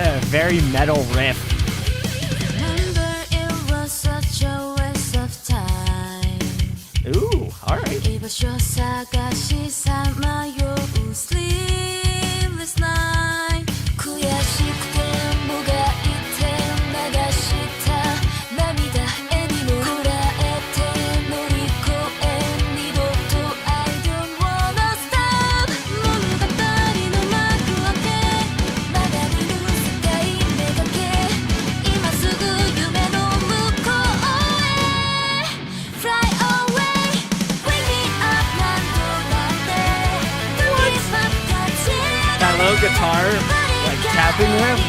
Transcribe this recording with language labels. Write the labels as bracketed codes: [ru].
[en] Very metal riff. Remember it was such a waste of time. Ooh, all right. [ja] 居場所探しさまよう sleepless night 悔しくてもがいて流した涙絵にもこらえて乗り越え二度と I don't wanna stop 物語の幕開けまだ見ぬ世界めがけ今すぐ夢の向こうへ Fly away Bring me up 何度だって Don't give up 立ち上が [en] That [ja] れ [en] low guitar, like tapping riff.